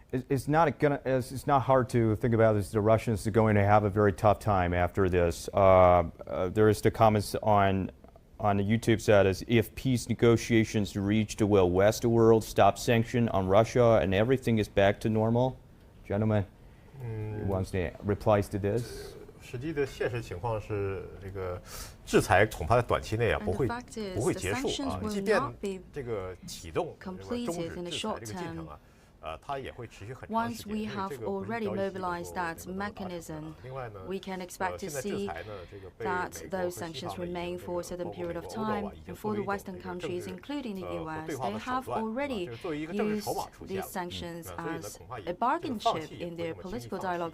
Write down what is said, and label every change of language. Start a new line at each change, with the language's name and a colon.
English: It's not hard to think about this. The Russians are going to have a very tough time after this. There is the comments on the YouTube said if peace negotiations reached, will West world stop sanction on Russia and everything is back to normal? Gentlemen, who wants to replies to this?
Chinese: 实际的现实情况是，这个制裁恐怕在短期内不会结束啊，即便这个启动终止制裁这个进程它也会持续很长时间。
English: Once we have already mobilized that mechanism, we can expect to see that those sanctions remain for a certain period of time. And for the Western countries, including the US, they have already used these sanctions as a bargain chip in their political dialogue.